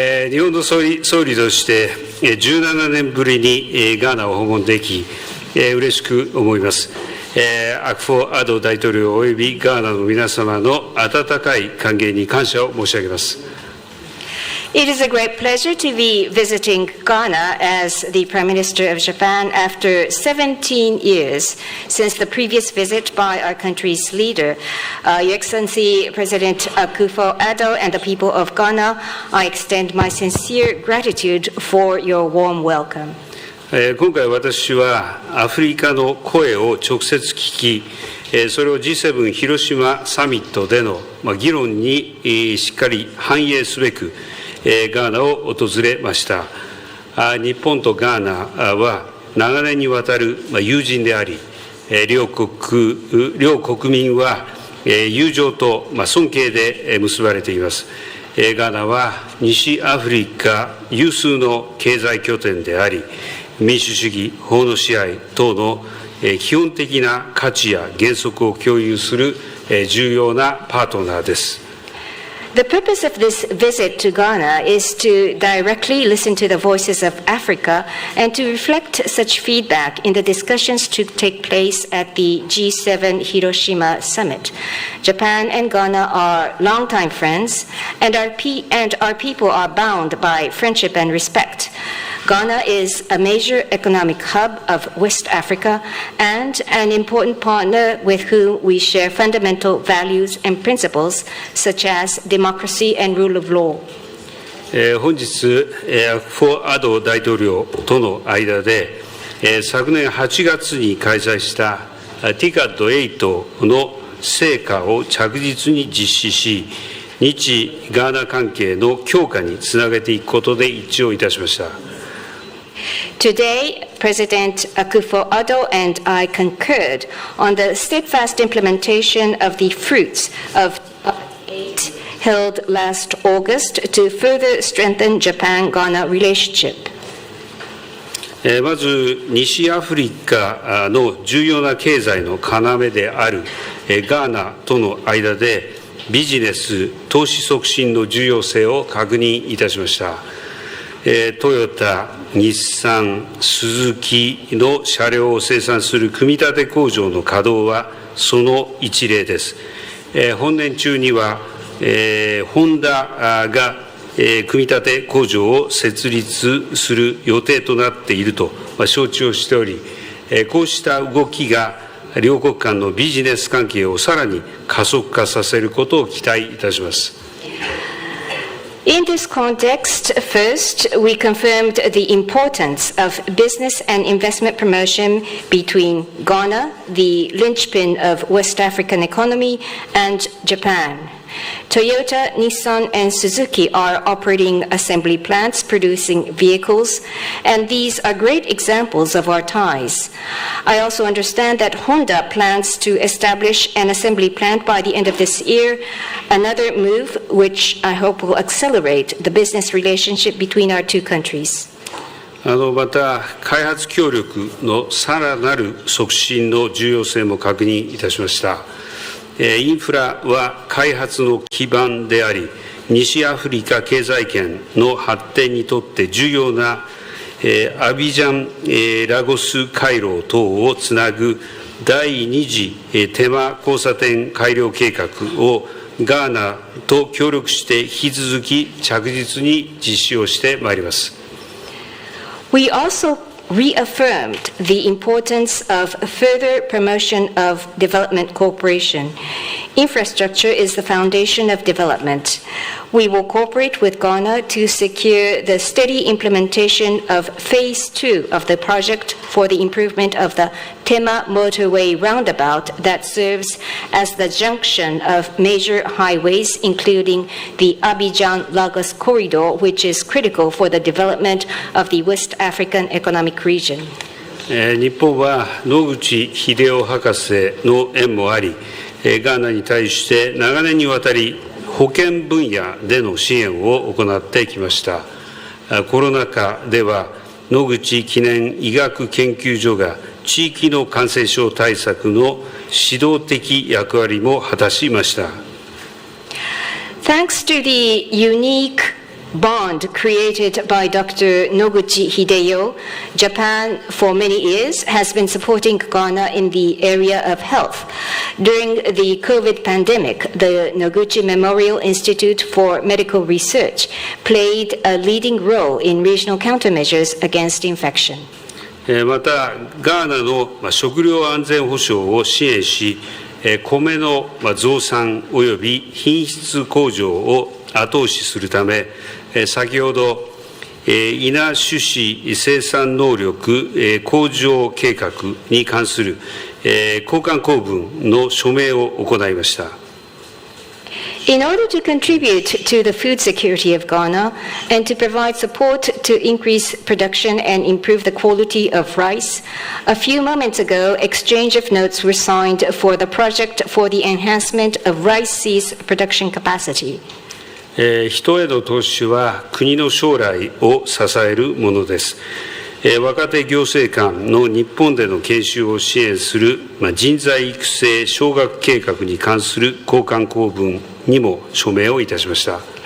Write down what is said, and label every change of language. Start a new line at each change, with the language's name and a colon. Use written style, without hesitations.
Japanese: 日本の総理として、17年ぶりにガーナを訪問でき、嬉しく思います。アクフォ・アド大統領およびガーナの皆様の温かい歓迎に感謝を申し上げます。
English: It is a great pleasure to be visiting Ghana as the Prime Minister of Japan after 17 years since the previous visit by our country's leader. Your Excellency President Akufo-Addo and the people of Ghana, I extend my sincere gratitude for your warm welcome.
Japanese: 今回私はアフリカの声を直接聞き、それを G7 広島サミットでの議論にしっかり反映すべく、ガーナを訪れました。日本とガーナは長年にわたる友人であり、両国民は友情と尊敬で結ばれています。ガーナは西アフリカ有数の経済拠点であり、民主主義、法の支配等の基本的な価値や原則を共有する重要なパートナーです。
English: The purpose of this visit to Ghana is to directly listen to the voices of Africa and to reflect such feedback in the discussions to take place at the G7 Hiroshima Summit. Japan and Ghana are longtime friends, and our people are bound by friendship and respect. Ghana is a major economic hub of West Africa and an important partner with whom we share fundamental values and principles such as democracy and rule of law.
Japanese: 本日、アクフォ・アド大統領との間で、昨年8月に開催したTICAD8の成果を着実に実施し、日ガーナ関係の強化につなげていくことで一致をいたしました。
English: Today, President Akufo-Addo and I concurred on the steadfast implementation of the fruits of TICAD8 held last August to further strengthen Japan-Ghana relationship.
Japanese: まず、西アフリカの重要な経済の要であるガーナとの間で、ビジネス、投資促進の重要性を確認いたしました。トヨタ、日産、スズキの車両を生産する組み立て工場の稼働はその一例です。本年中には、ホンダが組み立て工場を設立する予定となっていると承知をしており、こうした動きが両国間のビジネス関係をさらに加速化させることを期待いたします。
English: In this context, first, we confirmed the importance of business and investment promotion between Ghana, the linchpin of West African economy, and Japan. Toyota, Nissan, and Suzuki are operating assembly plants producing vehicles, and these are great examples of our ties. I also understand that Honda plans to establish an assembly plant by the end of this year, another move which I hope will accelerate the business relationship between our two countries.
Japanese: また、開発協力のさらなる促進の重要性も確認いたしました。インフラは開発の基盤であり、西アフリカ経済圏の発展にとって重要なアビジャン・ラゴス回廊等をつなぐ第2次テマ交差点改良計画をガーナと協力して引き続き着実に実施をしてまいります。
English: We also reaffirmed the importance of further promotion of development cooperation. Infrastructure is the foundation of development. We will cooperate with Ghana to secure the steady implementation of Phase 2 of the project for the improvement of the Tema motorway roundabout that serves as the junction of major highways, including the Abidjan-Lagos corridor, which is critical for the development of the West African economic region.
Japanese: 日本は野口英世博士の縁もあり、ガーナに対して長年にわたり保健分野での支援を行ってきました。コロナ禍では野口記念医学研究所が地域の感染症対策の指導的役割も果たしました。
English: Thanks to the unique bond created by Dr. Noguchi Hideyo, Japan for many years has been supporting Ghana in the area of health. During the COVID pandemic, the Noguchi Memorial Institute for Medical Research played a leading role in regional countermeasures against infection.
Japanese: また、ガーナの食料安全保障を支援し、米の増産及び品質向上を後押しするため、先ほど、稲種子生産能力向上計画に関する交換公文の署名を行いました。
English: In order to contribute to the food security of Ghana and to provide support to increase production and improve the quality of rice, a few moments ago, exchange of notes were signed for the project for the enhancement of rice seeds production capacity.
Japanese: 人への投資は国の将来を支えるものです。若手行政官の日本での研修を支援する人材育成奨学計画に関する交換公文にも署名をいたしました。